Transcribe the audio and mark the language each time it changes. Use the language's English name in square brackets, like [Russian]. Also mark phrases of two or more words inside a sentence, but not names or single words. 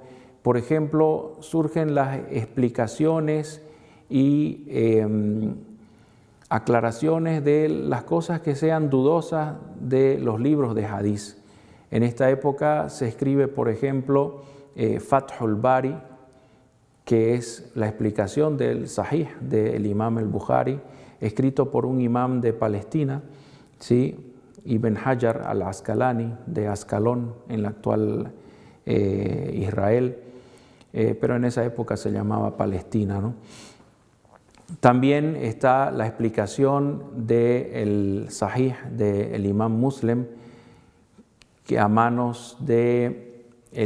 [Spanish] Por ejemplo, surgen las explicaciones y aclaraciones de las cosas que sean dudosas de los libros de Hadís. En esta época se escribe, por ejemplo, Fathul Bari, que es la explicación del Sahih del Imam al-Bukhari, escrito por un imam de Palestina, ¿sí? Ibn Hajar al-Asqalani, de Ascalón, en la actual Israel, pero en esa época se llamaba Palestina, ¿no? También está la explicación del Sahih del Imam Muslim, que a manos de el